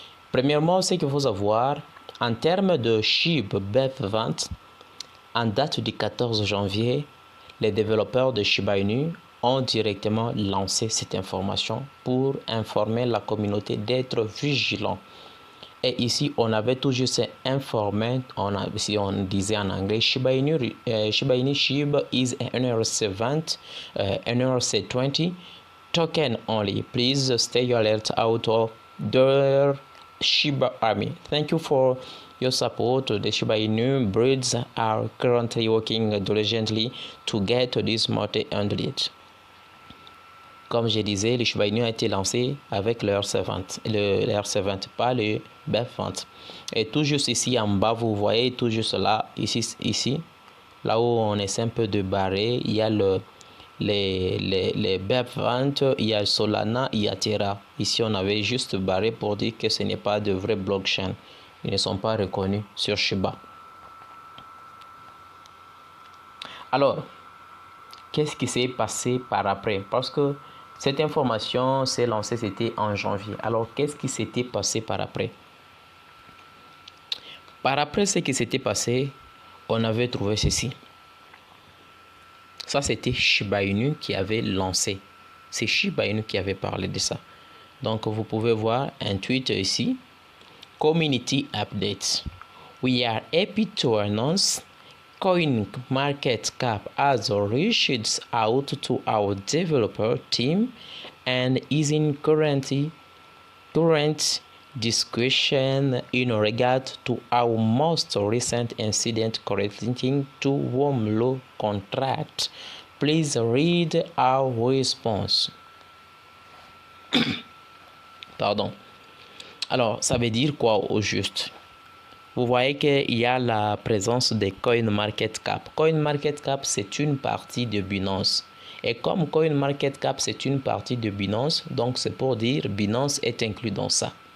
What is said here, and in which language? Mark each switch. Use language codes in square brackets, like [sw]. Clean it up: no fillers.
[fr] Premièrement, ce qu'il faut savoir, en termes de Shiba BEP20, en date du 14 janvier, les développeurs de Shiba Inu ont directement lancé cette information pour informer la communauté d'être vigilant. Et ici, on avait tout juste informé, si on disait en anglais, [en] Shiba Inu is an ERC20, ERC20 token only. Please stay alert out of the Shiba Army. Thank you for your support. The Shiba Inu breeds are currently working diligently to get this multi-handled. [fr] Comme je disais, le Shiba Inu a été lancé avec le ERC20, pas le BEP20. Et tout juste ici en bas, vous voyez tout juste là, ici, là où on essaie un peu de barrer, il y a les BEP20, il y a Solana, il y a Terra. Ici, on avait juste barré pour dire que ce n'est pas de vraie blockchain. Ils ne sont pas reconnus sur Shiba. Alors, qu'est-ce qui s'est passé par après? Parce que cette information s'est lancée, c'était en janvier. Alors, qu'est-ce qui s'était passé par après? Par après, ce qui s'était passé, on avait trouvé ceci. Ça, c'était Shiba Inu qui avait lancé. C'est Shiba Inu qui avait parlé de ça. Donc, vous pouvez voir un tweet ici. [en] Community updates. We are happy to announce CoinMarketCap has reached out to our developer team and is in current discussion in regard to our most recent incident correlating to Womlo contract. Please read our response. [fr] Pardon. Alors, ça veut dire quoi au juste? Vous voyez qu'il y a la présence de CoinMarketCap. CoinMarketCap, c'est une partie de Binance. Et comme CoinMarketCap, c'est une partie de Binance, donc c'est pour dire Binance est inclus dans ça.